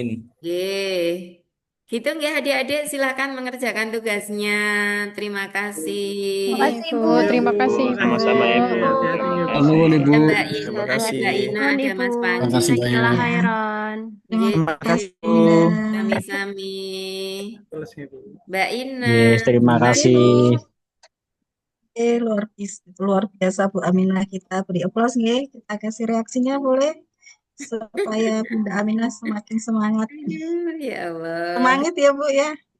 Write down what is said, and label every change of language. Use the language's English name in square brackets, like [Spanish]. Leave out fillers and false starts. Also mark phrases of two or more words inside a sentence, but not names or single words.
[Indonesian] Yeay. Gitu nggih adik-adik, silakan mengerjakan tugasnya. Terima kasih. Makasih Bu, Bu. Iya terima Bu, kasih, Bu. Sama-sama ya Bu. hati-hati ya Bu. Terima kasih. Ada Nuhun, Mbak Ibu. In, Terima ada kasih. Mbak Ina, Nuhun, ada Ibu. Mas Panji. [Arabic] Jazakallah khairan. [Indonesian] Terima kasih Bu. Sami-sami. Terus ya Bu. Mbak Ina. Yes, terima Mbak kasih. Luar biasa Bu Aminah, kita beri aplaus nggih. Kita kasih reaksinya boleh supaya Bunda Aminah semakin semangat. Aduh, ya Allah. Semangat ya Bu ya.